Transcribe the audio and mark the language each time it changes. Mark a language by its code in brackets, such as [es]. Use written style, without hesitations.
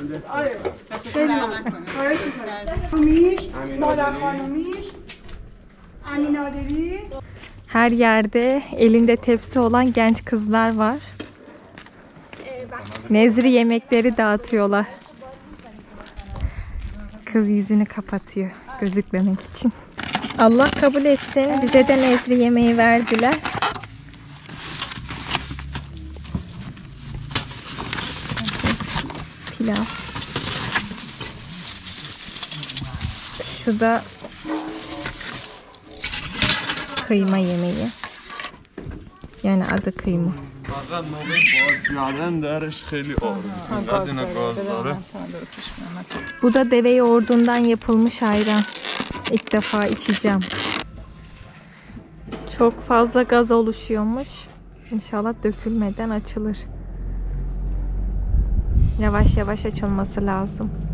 [fa] آره خیلی خواهش می‌کنم خانومیش مادر خانومیش امین نادری. [tr] Her yerde elinde tepsi olan genç kızlar var. Nezri yemekleri dağıtıyorlar. Kız yüzünü kapatıyor gözükmemek için. Allah kabul etsin, bize de nezri yemeği verdiler. Pilav. Şu da kıyma yemeği. Yani adı kıyma. [fa] فقط موقع باز کردن درش خیلی آروم اینقدر اینا گاز داره. [tr] Bu da deve yoğurdundan yapılmış ayran. İlk defa içeceğim. Çok fazla gaz oluşuyormuş. İnşallah dökülmeden açılır. Yavaş yavaş açılması lazım.